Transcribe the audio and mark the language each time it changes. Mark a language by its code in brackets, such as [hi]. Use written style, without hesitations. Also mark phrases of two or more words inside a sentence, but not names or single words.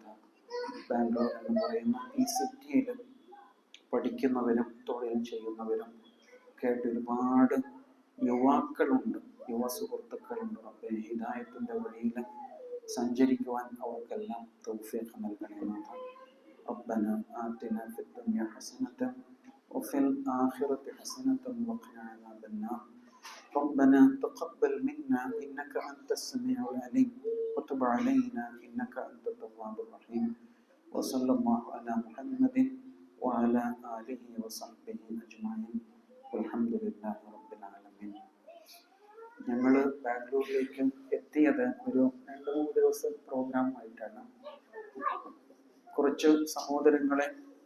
[ml] ബാംഗ്ലൂർ എന്ന് പറയുന്ന ഈ സിറ്റിയിൽ പഠിക്കുന്നവരും തൊഴിൽ ചെയ്യുന്നവരും കേട്ട് ഒരുപാട് യുവാക്കളുണ്ട്, യുവ സുഹൃത്തുക്കളുണ്ട്. റബ്ബേ, ഹിദായത്തിന്റെ വഴിയിൽ സഞ്ചരിക്കുവാൻ അവർക്കെല്ലാം തൗഫീഖ് നൽകണേ നാഥ. [ar] ربنا آتنا في الدنيا حسنة وفي الآخرة حسنة وقنا عذاب النار. ربنا تقبل منا إنك أنت السميع العليم وتب علينا إنك أنت التواب الرحيم. وصلى الله على محمد وعلى آله وصحبه أجمعين. الحمد لله رب العالمين. [ml] ഞങ്ങൾ ബാംഗ്ലൂരിലേക്ക് എത്തിയത് ഒരു 2-3 ദിവസം പ്രോഗ്രാം ആയിട്ടാണ്. കുറച്ച് സഹോദരങ്ങളെ